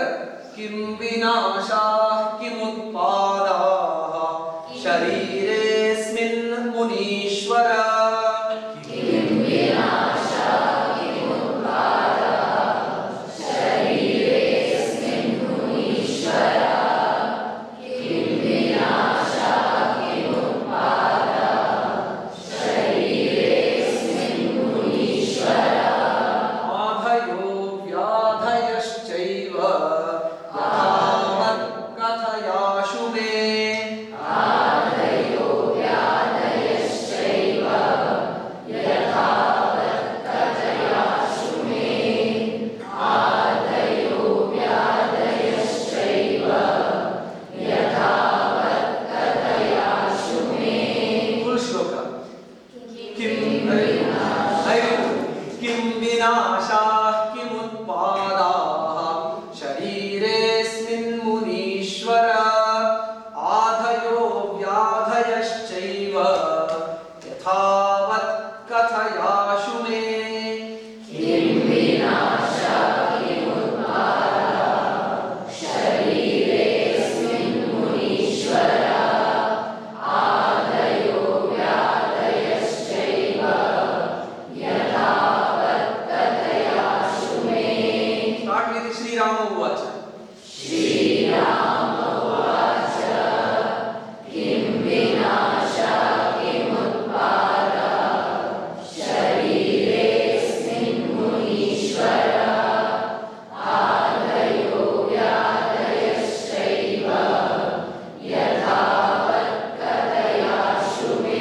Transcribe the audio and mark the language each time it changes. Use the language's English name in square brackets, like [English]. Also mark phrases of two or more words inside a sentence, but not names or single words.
[Sanskrit] किम् विनाश किम् उत्पाद शरीरेस्मिन् मुनीश्वर. किम् विनाश किम् उत्पाद शरीरेस्मिन् मुनीश्वर. किम् विनाश किम् उत्पाद शरीरेस्मिन् मुनीश्वर. आधयो व्याधयश्चैव यथावत् कथयाशु मे. आधयो व्याधयश्चैव यथावत् कथयाशु मे. आधयो व्याधयश्चैव यथावत् कथयाशु मे. [English] Full shloka. [Sanskrit] किम् विनाश किम् उत्पाद शरीरेस्मिन् मुनीश्वर. आधयो व्याधयश्चैव यथावत् कथयाशु मे. किम् विनाश किम् उत्पाद शरीरेस्मिन् मुनीश्वर. आधयो व्याधयश्चैव यथावत् कथयाशु मे. [English] Start with [Sanskrit] श्री राम उवाच. श्री राम उवाच. किम् विनाश किम् उत्पाद शरीरेस्मिन् मुनीश्वर. आधयो व्याधयश्चैव यथावत् कथयाशु मे.